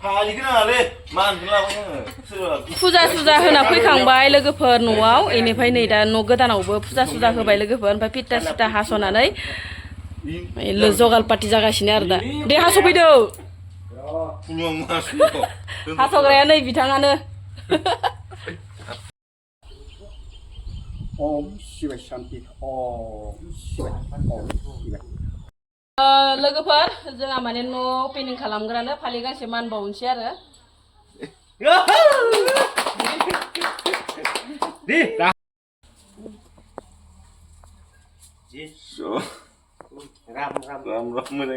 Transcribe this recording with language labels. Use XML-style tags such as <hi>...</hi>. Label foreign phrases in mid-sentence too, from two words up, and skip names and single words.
<brx>फुजा होना फैखांबाय लोगोफोर न'आव इनिफ्राय नै दा न' गोदानावबो फुजा होबाय लोगोफोर ओमफ्य पिटा सिटा हास'नानै जगाल पार्टि जागासिनो आरो दा दे हास'फैदो हास'ग्राया नै बिथाङानो</brx> <sa>ओम शिवाय शान्ति ओम शिवाय ओम शिवाय</sa> <brx>लोगोफोर जोंहा माने न' ओपेनिं खालामग्रानो फालि गांसे मान बावनोसै आरो राम मोजाङै</brx>